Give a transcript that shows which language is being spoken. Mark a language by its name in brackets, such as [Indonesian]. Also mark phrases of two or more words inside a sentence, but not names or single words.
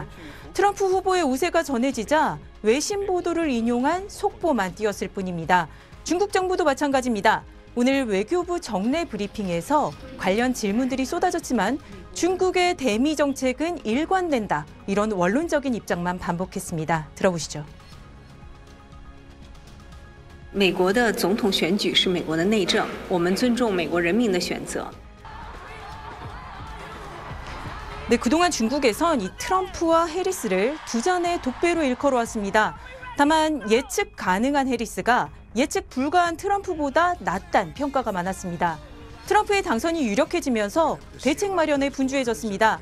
[Korean] 트럼프 후보의 우세가 전해지자 외신 보도를 인용한 속보만 띄었을 뿐입니다. 중국 정부도 마찬가지입니다. 오늘 외교부 정례 브리핑에서 관련 질문들이 쏟아졌지만 중국의 대미 정책은 일관된다. 이런 원론적인 입장만 반복했습니다. 들어보시죠. [Chinese] 美国的总统选举是美国的内政，我们尊重美国人民的选择。 [Korean] 네, 그동안 중국에선 이 트럼프와 해리스를 두 잔의 독배로 일컬어왔습니다. 다만 예측 가능한 해리스가 예측 불가한 트럼프보다 낫다는 평가가 많았습니다. 트럼프의 당선이 유력해지면서 대책 마련에 분주해졌습니다.